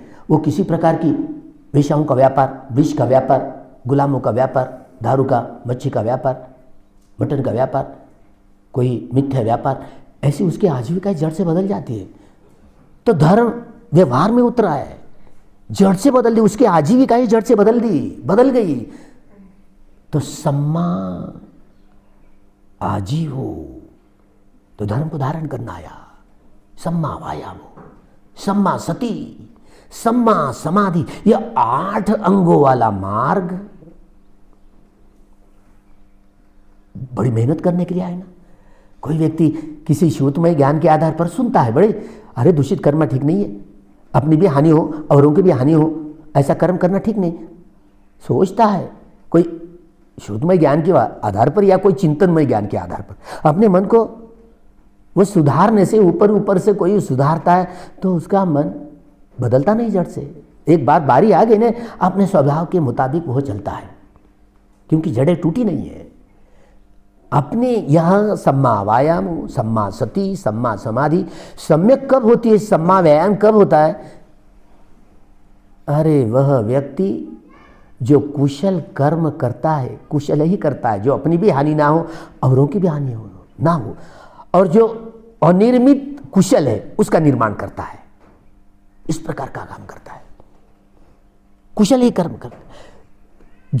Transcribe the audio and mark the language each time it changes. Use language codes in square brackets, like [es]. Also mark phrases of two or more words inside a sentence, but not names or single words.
[hi] वो किसी प्रकार की वेश्याओं का व्यापार, विष का व्यापार, गुलामों का व्यापार, दारू का, मच्छी का व्यापार, मटन का व्यापार, कोई मिथ्या व्यापार, ऐसी उसकी आजीविका जड़ से बदल जाती है। तो धर्म व्यवहार में उतरा है, जड़ से बदल दी, उसकी आजीविका ही जड़ से बदल गई। तो [pi] सम्मा आजीव [hi] हो तो धर्म को धारण करना आया। [pi] सम्मा वायाम, सम्मा सती, सम्मा समाधि, [hi] यह 8 अंगों वाला मार्ग बड़ी मेहनत करने के लिए आए ना। कोई व्यक्ति किसी श्रुतमय ज्ञान के आधार पर सुनता है, बड़े अरे दूषित कर्म ठीक नहीं है, अपनी भी हानि हो औरों की भी हानि हो, ऐसा कर्म करना ठीक नहीं सोचता है। कोई श्रुतमय ज्ञान के आधार पर या कोई चिंतनमय ज्ञान के आधार पर अपने मन को वो सुधारने से, ऊपर से कोई सुधारता है तो उसका मन बदलता नहीं जड़ से। एक बार बारी आ गई ना, अपने स्वभाव के मुताबिक वो चलता है, क्योंकि जड़ें टूटी नहीं है। अपने यहाँ [pi] सम्मा वायाम, सम्मा सती, सम्मा समाधि [hi] सम्यक कब होती है, [pi] सम्मा व्यायाम [hi] कब होता है? अरे वह व्यक्ति जो कुशल कर्म करता है, कुशल ही करता है, जो अपनी भी हानि ना हो औरों की भी हानि ना हो, और जो अनिर्मित कुशल है उसका निर्माण करता है, इस प्रकार का काम करता है, कुशल ही कर्म करता है।